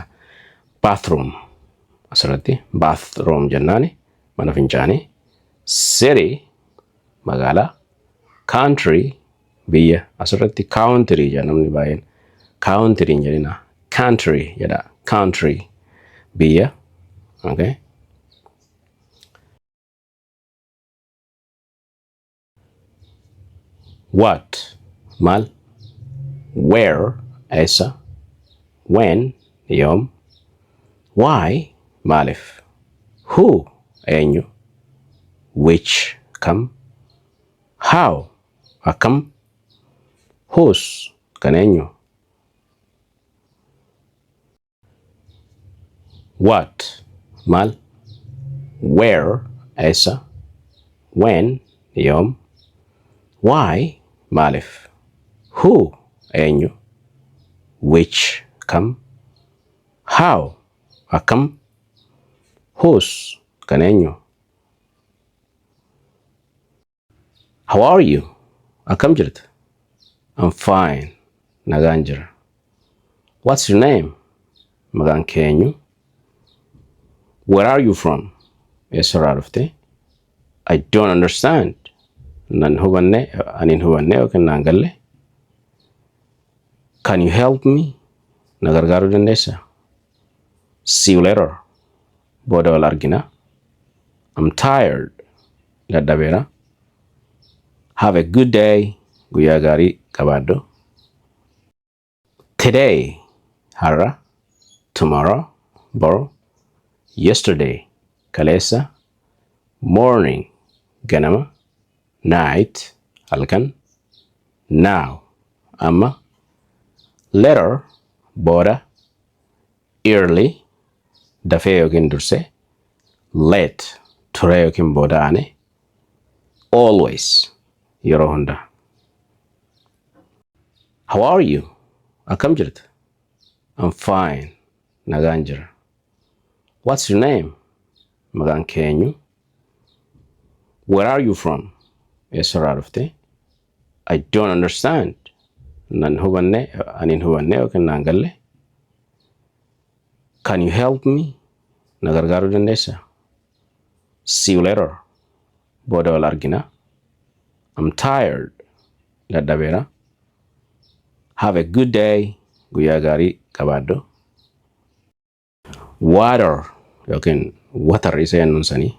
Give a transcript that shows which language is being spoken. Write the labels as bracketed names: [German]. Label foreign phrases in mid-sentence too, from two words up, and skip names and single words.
[Oromo] Bathroom asirratti bathroom jennaani mana fincaanii. City magaalaa, country biyya asirratti country jedha namni baay'een country jedhina country jedha country biyya. Okay, what maal, where eessa, when yoom, why maalif, who eenyu, which kam, how akkam, whose kan eenyu. What maal, where eessa, when yoom, why maalif, who eenyu, which kam, how akkam, whose kan eenyu. [English] How are you? [Oromo] Akkam jirta? [English] I'm fine. [Oromo] Nagaan jira. [English] What's your name? [Oromo] Maqaan kee eenyu? [English] Where are you from? [Oromo] Eessarraa dhufte? [English] I don't understand. [Oromo] Nan hubanne, anin hubanne yookiin naan galle. [English] Can you help me? [Oromo] Na gargaaruu dandeessa? [English] See you later. [Oromo] Booda wal argina. [English] I'm tired. Dadhabeera. Have a good day. [Oromo] Guyyaa gaarii qabaadhu. [English] Today, har'a, tomorrow, bor, yesterday, kaleessa, morning, ganama, night, halkan, now, [Oromo] amma, later, booda, early, dafee yookiin dursee, late, turee yookiin booda'ane, always, yeroo hunda. [English] How are you? [Oromo] Akkam jirta? [English] I'm fine. [Oromo] Nagaan jira. [English] What's your name? [Oromo] Maqaan kee eenyu? [English] Where are you from? [Oromo] Eessarraa dhufte? [English] I don't understand. [Oromo] Nan hubanne, anin hubanne yookiin naan galle. [English] Can you help me? [Oromo] Na gargaaruu dandeessa? [English] See you later. [Oromo] Booda wal argina. [English] I'm tired. Dadhabeera. Have a good day. [Oromo] Guyyaa gaarii qabaadhu. Water yookiin water isa jennuun sanii.